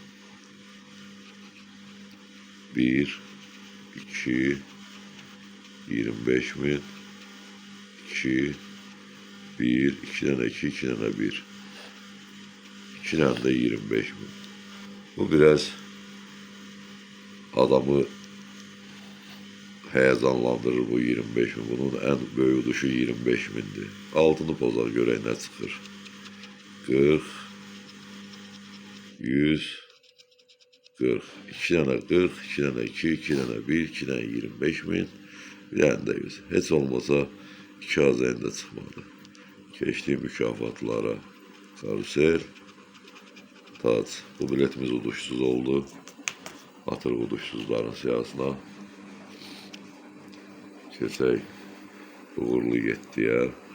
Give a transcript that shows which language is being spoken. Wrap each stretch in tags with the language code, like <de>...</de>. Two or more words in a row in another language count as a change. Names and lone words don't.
<tr>1, 2, 25 bin, 2, 1, 2 tane 2, 2 tane 1. 2 tane de 25 bin. Bu biraz adamı heyecanlandırır bu 25 bin. Bunun en böyük uduşu 25 bindir.</tr> <az>Altını pozar görək nə çıxır. 40, 100, 40.</az> <tr>2 tane 40, 2 tane 2, 2 tane 1, 2 tane 25 bin. Bir tane de 100.</tr> <az>Heç olmasa 2 azayında çıxmadı. Keçdiği mükafatlara. Karusel. Tac. Bu biletimiz uduşsuz oldu. Atır uduşsuzların siyasına. Keçək uğurlu 7'yə.</az>